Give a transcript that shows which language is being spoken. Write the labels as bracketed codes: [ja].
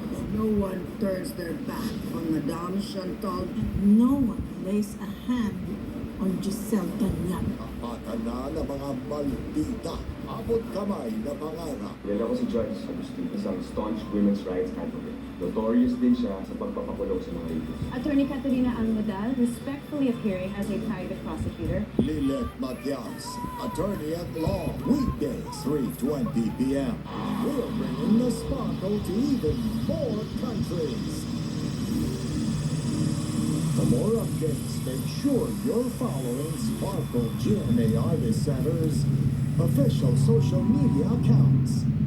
[en] No one turns their back on Madame Chantal. No one lays a hand on Giselle Tanyan. [tl] Apatan na ng mga maldita, abot kamay na pangarap. Yan ako si George Agustin, isang [en] staunch women's rights advocate. [tl] Notorious din siya sa pagpapakulong sa mga rapist. [en] Attorney Catalina Angmodal, respectfully appearing as a private prosecutor. Lilet Matias, attorney at law, weekdays 3:20 p.m. We're bringing the sparkle to even more countries. For more updates, make sure you're following Sparkle GMA Artist Center's official social media accounts.